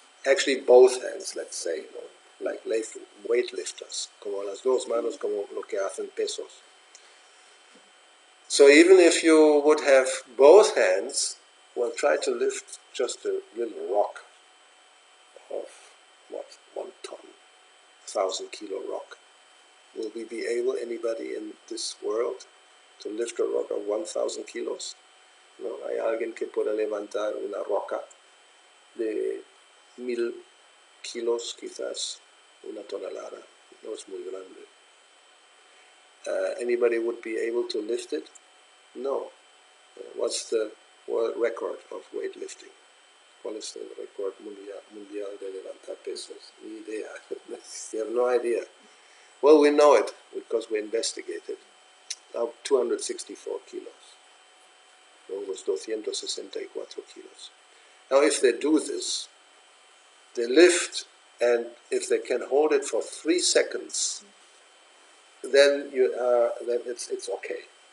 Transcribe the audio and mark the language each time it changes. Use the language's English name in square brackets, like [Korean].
[English] Actually both hands, let's say, no? Like weightlifters, [Spanish] como las dos manos, como lo que hacen pesos. [English] So even if you would have both hands, well, try to lift just a little rock of, 1 ton, 1,000-kilo rock. Will we be able, anybody in this world, to lift a rock of 1,000 kilos? [Spanish] ¿No? Hay alguien que pueda levantar una roca de 1,000 kilos, quizás una tonelada. No es muy grande. [English] Anybody would be able to lift it? No. What's the world record of weightlifting? [Spanish] ¿Cuál es el récord mundial de levantar pesos? Ni idea. [English] You have no idea. Well, we know it because we investigated. Now 264 kilos. Almost 264 kilos. Now if they do this, they lift, and if they can hold it for 3 seconds, then it's okay.